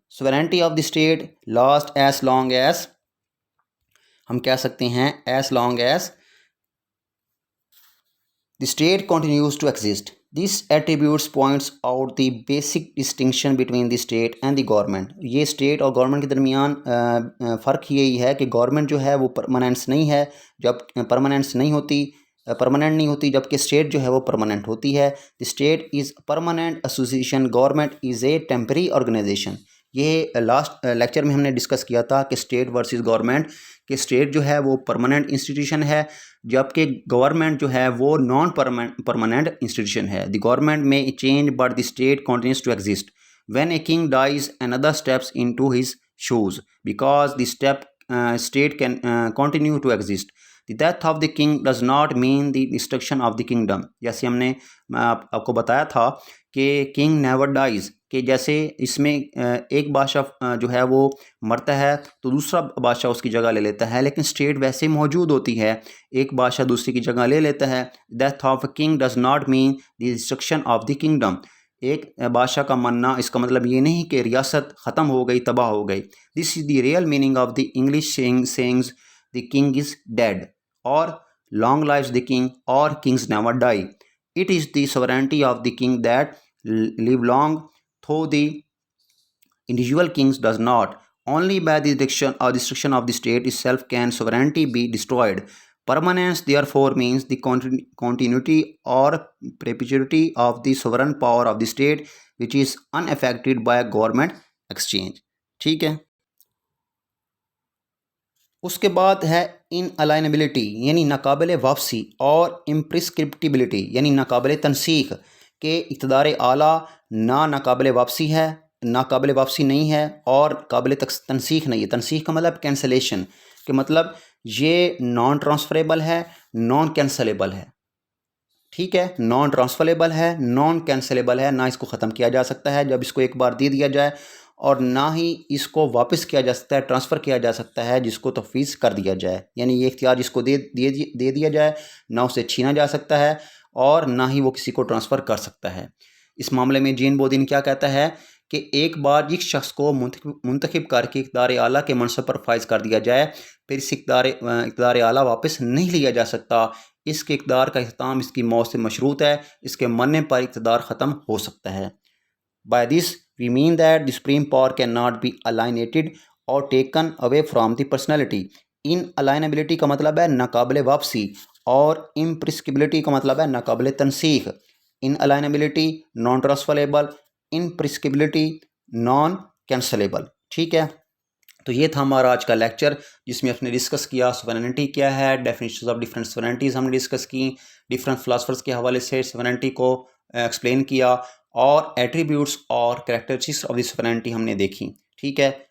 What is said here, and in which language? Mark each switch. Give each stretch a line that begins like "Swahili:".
English: sovereignty of the state lasts as long as،
Urdu: ہم کہہ سکتے ہیں
English: as long as the state continues to exist. This attributes points out the basic distinction between the state and the government.
Urdu: یہ state اور government کے درمیان فرق یہی ہے کہ government جو ہے وہ permanent نہیں ہے، جب permanent نہیں ہوتی، جبکہ state جو ہے وہ permanent ہوتی ہے.
English: The state is a permanent association, government is a temporary organization.
Urdu: یہ لاسٹ لیکچر میں ہم نے ڈسکس کیا تھا کہ اسٹیٹ ورسز گورنمنٹ، کہ اسٹیٹ جو ہے وہ پرماننٹ انسٹیٹیوشن ہے، جبکہ گورنمنٹ جو ہے وہ نان پرماننٹ انسٹیٹیوشن ہے.
English: The government may change but the state continues to exist. When a king dies another steps into his shoes because the state can continue to exist. The death of the king does not mean the destruction of the kingdom.
Urdu: جیسے میں آپ کو بتایا تھا کہ
English: king never dies،
Urdu: کہ جیسے اس میں ایک بادشاہ جو ہے وہ مرتا ہے تو دوسرا بادشاہ اس کی جگہ لے لیتا ہے، لیکن اسٹیٹ ویسے موجود ہوتی ہے، ایک بادشاہ دوسری کی جگہ لے لیتا ہے.
English: death of a king does not mean the destruction of the kingdom.
Urdu: ایک بادشاہ کا مرنا اس کا مطلب یہ نہیں کہ ریاست ختم ہو گئی، تباہ ہو گئی.
English: This is the real meaning of the English sayings the king is dead اور long lives the king اور kings never die. It is the sovereignty of the king that live long, though the individual kings does not. Only by the destruction of the state itself can sovereignty be destroyed. Permanence therefore means the continuity or perpetuity of the sovereign power of the state which is unaffected by government exchange.
Urdu: ٹھیک ہے. اس کے بعد ہے inalienability یعنی ناقابل واپسی، اور imprescriptibility یعنی ناقابل تنسیخ، کہ اقتدار اعلیٰ نہ ناقابل واپسی ہے، ناقابل واپسی نہیں ہے اور قابل تنسیخ نہیں ہے. تنسیخ کا مطلب کینسلیشن، کہ مطلب یہ نان ٹرانسفریبل ہے، نان کینسلیبل ہے. ٹھیک ہے، نان ٹرانسفریبل ہے، نان کینسلیبل ہے، نہ اس کو ختم کیا جا سکتا ہے جب اس کو ایک بار دے دیا جائے، اور نہ ہی اس کو واپس کیا جا سکتا ہے، ٹرانسفر کیا جا سکتا ہے جس کو تفویض کر دیا جائے. یعنی یہ اختیار جس کو دے دیا جائے نہ اسے چھینا جا سکتا ہے اور نہ ہی وہ کسی کو ٹرانسفر کر سکتا ہے. اس معاملے میں جین بودین کیا کہتا ہے کہ ایک بار ایک شخص کو منتخب کر کے اقتدار اعلیٰ کے منصب پر فائز کر دیا جائے، پھر اس اقتدار اعلیٰ واپس نہیں لیا جا سکتا. اس کے اقتدار کا اختتام اس کی موت سے مشروط ہے، اس کے مرنے پر اقتدار ختم ہو سکتا ہے.
English: By this we mean that the supreme power cannot be alienated or taken away from the personality.
Urdu: Inalienability کا مطلب ہے ناقابل واپسی، اور imprescriptibility کا مطلب ہے ناقابل تنسیخ.
English: Inalienability non transferable، imprescriptibility non cancelable.
Urdu: ٹھیک ہے. تو یہ تھا ہمارا آج کا لیکچر جس میں ہم نے ڈسکس کیا سوورینٹی کیا ہے،
English: definitions of different sovereignties
Urdu: ہم نے ڈسکس کی، ڈفرینٹ فلاسفرز کے حوالے سے سوورینٹی کو ایکسپلین کیا، اور ایٹریبیوٹس اور کریکٹرسٹکس آف دی سوورینٹی ہم نے دیکھی. ٹھیک ہے.